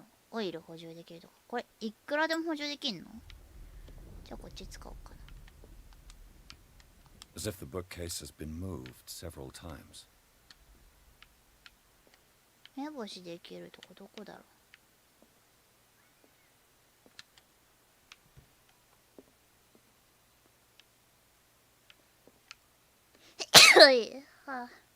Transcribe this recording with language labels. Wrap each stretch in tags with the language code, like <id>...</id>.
<ja>オイル補充できるとか。これ、いくらでも補充できんの？じゃあこっち使おうかな。</ja> <en>As if the bookcase has been moved several times.</en> <ja>目星できるとこどこだろう。はい。はあ。</ja>